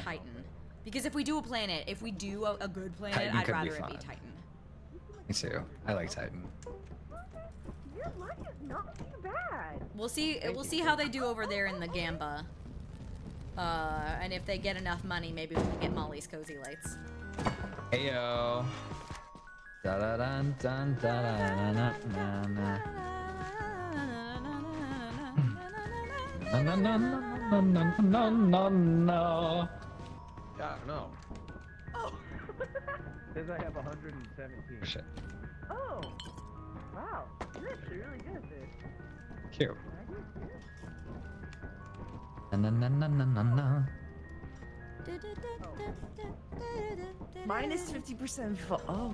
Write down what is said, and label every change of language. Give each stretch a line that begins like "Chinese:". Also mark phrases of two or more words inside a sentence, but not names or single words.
English: Titan, because if we do a planet, if we do a good planet, Titan I'd could be rather it be fun. Titan. Me too. I like Titan. Your luck is not too bad. We'll see. We'll see how they do over there in the Gamba. And if they get enough money, maybe we can get Molly's cozy lights. Heyo. Da da dun dun da da na na na na. No no no no no no no no. Yeah, no. Oh. Says I have 117. Shit. Oh. Wow. You're actually really good at this. Cute. Na na na na na na na. Mine is 50% full. Oh.